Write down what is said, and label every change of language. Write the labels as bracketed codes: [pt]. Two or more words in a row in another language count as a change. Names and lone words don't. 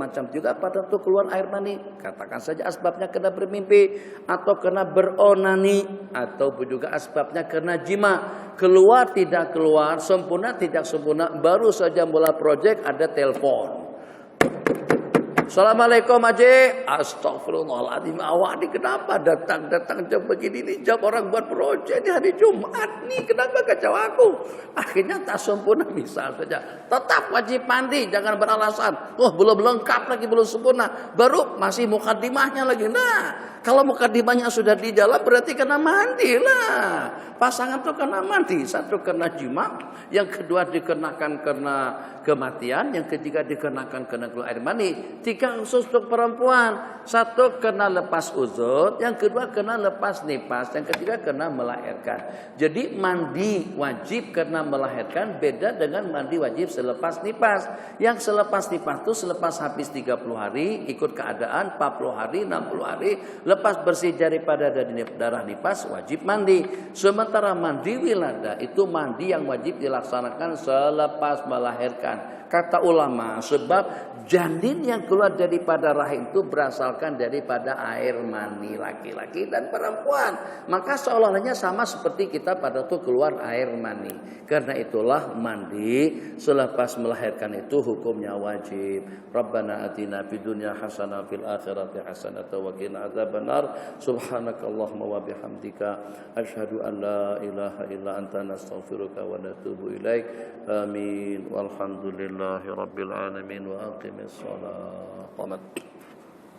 [ms] Macam juga pada waktu keluar air mani. Katakan saja asbabnya kena bermimpi, atau kena beronani, atau juga asbabnya kena jima. Keluar tidak keluar, sempurna tidak sempurna, baru saja mulai proyek ada telepon. Assalamualaikum Haji. Astagfirullahaladzim. Awak ni kenapa datang jam begini ni, jam orang buat projek di hari Jumat ni, kenapa kacau aku? Akhirnya tak sempurna, misal saja. Tetap wajib mandi, jangan beralasan. Oh belum lengkap lagi, belum sempurna. Baru masih mukadimahnya lagi. Nah, kalau mukadimahnya sudah di jalan berarti kena mandi lah. Pasangan itu kena mandi. Satu kena jima, yang kedua dikenakan karena kematian, yang ketiga dikenakan karena keluar air mani. 3 khusus untuk perempuan. 1 kena lepas uzur, yang kedua kena lepas nifas, yang ketiga kena melahirkan. Jadi mandi wajib karena melahirkan beda dengan mandi wajib selepas nifas. Yang selepas nifas itu selepas habis 30 hari ikut keadaan, 40 hari, 60 hari lepas bersih daripada darah nifas wajib mandi. Sementara mandi wiladah itu mandi yang wajib dilaksanakan selepas melahirkan. Kata ulama, sebab janin yang keluar daripada rahim itu berasalkan daripada air mani laki-laki dan perempuan. Maka seolah-olahnya sama seperti kita pada waktu keluar air mani. Karena itulah mandi selepas melahirkan itu hukumnya wajib. [ar] ربنا آتنا في الدنيا حسنة في الآخرة حسنة وقنا عذاب النار. سبحانك اللهم وبحمدك أشهد أن لا إله إلا أنت نستغفرك ونتوب إليك. Amin. والحمد لله رب العالمين وأقم الصلاة.